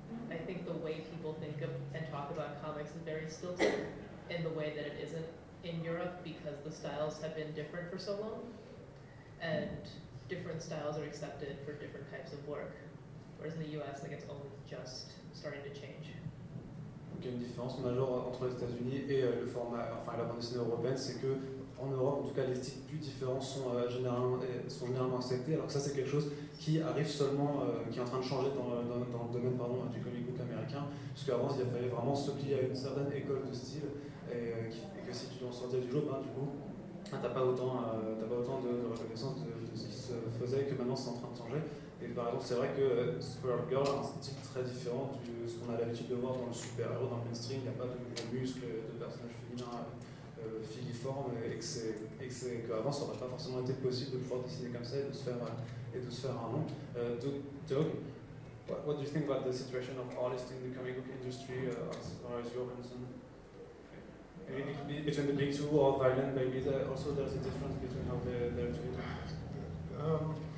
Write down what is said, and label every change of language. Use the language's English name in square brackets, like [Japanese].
[English] I think the way people think of and talk about comics is very stilted in the way that it isn't in Europe because the styles have been different for so long and different styles are accepted for different types of work. Whereas in the US, like, it's only just starting to change. [French] Donc, il y a une différence majeure entre les États-Unis et le format, enfin, la bande dessinée européenne, c'est que en Europe, en tout cas, les styles plus différents sont généralement acceptés, alors que ça, c'est quelque chose qui arrive seulement, qui est en train de changer dans le domaine, pardon, du comic book américain, parce qu'avant, il fallait vraiment se plier à une certaine école de style, et que si tu en sortais du lot, ben, du coup, t'as pas autant de reconnaissance de ce qui se faisait, que maintenant, c'est en train de changer. Et par exemple, c'est vrai que Squirrel Girl a un style très différent de ce qu'on a l'habitude de voir dans le super-héros, dans le mainstream. Il n'y a pas de muscles, de personnages féminins filiformes, et qu'avant, ça n'aurait pas forcément été possible de pouvoir dessiner comme ça et de se faire un nom. [English] Doug, what do you think about the situation of artists in the comic book industry as far as you're concerned? Maybe between the big two or Violent, maybe there's a difference between how they're treated?